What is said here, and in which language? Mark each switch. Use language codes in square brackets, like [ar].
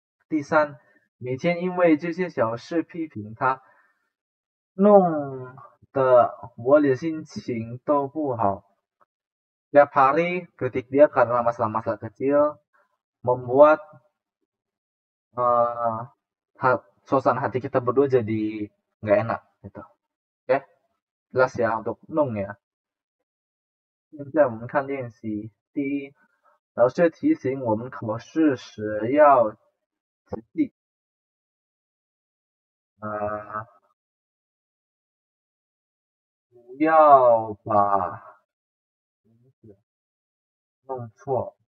[zh] 第三，每天因为这些小事批评他，弄得我的心情都不好。 [id] Tiap hari kritik dia karena masalah-masalah kecil membuat uh, suasana hati kita berdua jadi nggak enak gitu. Oke, jelas ya untuk nung ya. [zh] 现在我们看练习。第一，老师提醒我们考试时要仔细。不要把名字弄错。